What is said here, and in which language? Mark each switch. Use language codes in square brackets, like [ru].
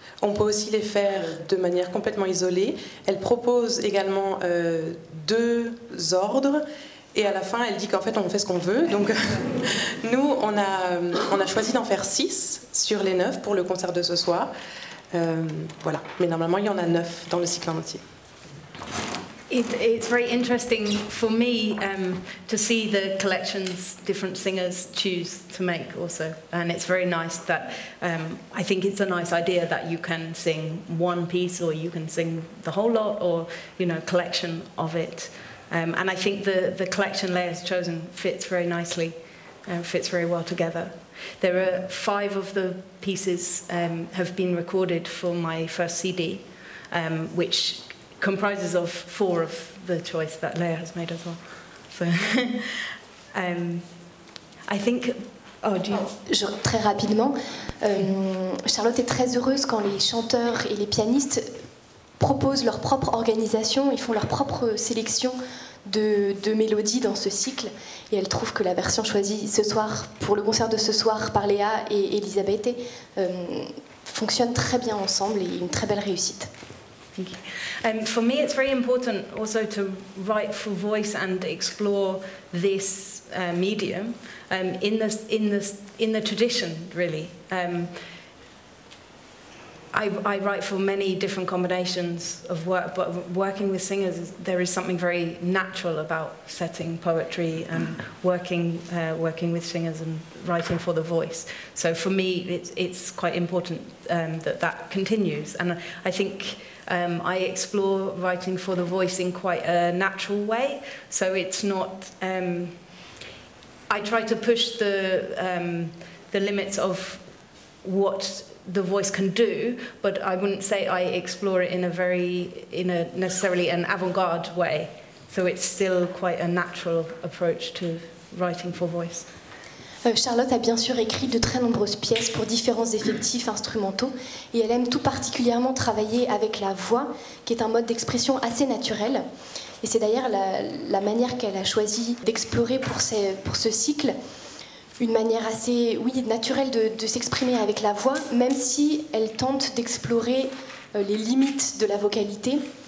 [fr] On peut aussi les faire de manière complètement isolée. Elle propose également 2 ordres. Et à la fin, elle dit qu'en fait, on fait ce qu'on veut. Donc, nous, on a choisi d'en faire 6 sur les 9 pour le concert de ce soir. Voilà. Mais normalement, il y en a 9 dans le cycle entier. [en] It's very interesting for me to see the collections different singers choose to make also, and it's very nice that I think it's a nice idea that you can sing one piece or you can sing the whole lot, or collection of it, and I think the collection Léa has chosen fits very nicely, fits very well together. There are 5 of the pieces have been recorded for my first CD, which comprises of 4 of the choice that Léa has made as well. So, I think. [fr] Très rapidement, Charlotte est très heureuse quand les chanteurs et les pianistes proposent leur propre organisation, ils font leur propre sélection de mélodies dans ce cycle, et elle trouve que la version choisie ce soir pour le concert de ce soir par Léa et Elizabete fonctionne très bien ensemble, et une très belle réussite. [en] For me, it's very important also to write for voice and explore this medium in the tradition, really. I write for many different combinations of work, but working with singers, there is something very natural about setting poetry and working with singers and writing for the voice. So for me, it's quite important that continues, and I think. I explore writing for the voice in quite a natural way, so it's not. I try to push the limits of what the voice can do, but I wouldn't say I explore it in a necessarily an avant-garde way. So it's still quite a natural approach to writing for voice. [fr] Charlotte a bien sûr écrit de très nombreuses pièces pour différents effectifs instrumentaux, et elle aime tout particulièrement travailler avec la voix, qui est un mode d'expression assez naturel. Et c'est d'ailleurs la manière qu'elle a choisi d'explorer pour ce cycle, une manière assez naturelle de s'exprimer avec la voix, même si elle tente d'explorer les limites de la vocalité.